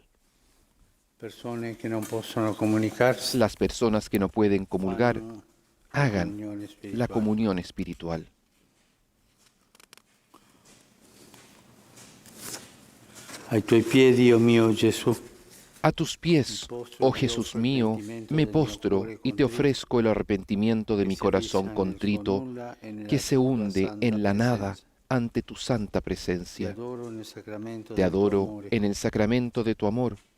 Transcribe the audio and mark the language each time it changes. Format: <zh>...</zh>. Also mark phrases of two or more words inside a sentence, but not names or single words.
<it>Persone che non possono comunicarsi,</it> <es>Las personas que no pueden comulgar,</es> <it>fanno</it> <es>hagan</es> <it>comunione</it> <es>la</es> <it>spirituale.</it> <es>comunión espiritual.</es> <it>Ai tuoi piedi, oh mio Gesù,</it> <es>A tus pies, oh Jesús mío, me postro y te ofrezco el arrepentimiento de mi corazón contrito, que se hunde en la nada ante tu santa presencia. Te adoro en el sacramento de tu amor.</es>